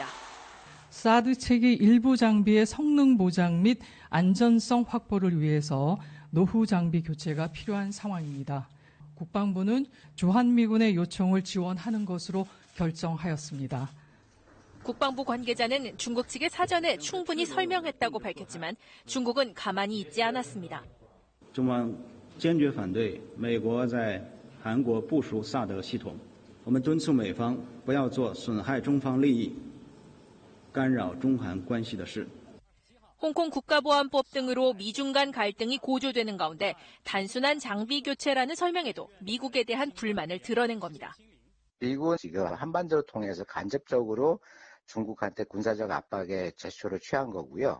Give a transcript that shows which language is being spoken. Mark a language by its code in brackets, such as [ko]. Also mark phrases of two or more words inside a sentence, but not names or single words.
[ko] 사드 체계 일부 장비의 성능 보장 및 안전성 확보를 위해서 노후 장비 교체가 필요한 상황입니다. 국방부는 주한미군의 요청을 지원하는 것으로 결정하였습니다. 국방부 관계자는 중국 측에 사전에 충분히 설명했다고 밝혔지만 중국은 가만히 있지 않았습니다. [zh] 中方坚决反对美国在韩国部署萨德系统，我们敦促美方不要做损害中方利益、干扰中韩关系的事。 [ko] 홍콩 국가보안법 등으로 미중 간 갈등이 고조되는 가운데 단순한 장비 교체라는 설명에도 미국에 대한 불만을 드러낸 겁니다. 미국은 지금 한반도를 통해서 간접적으로 중국한테 군사적 압박에 제스처를 취한 거고요.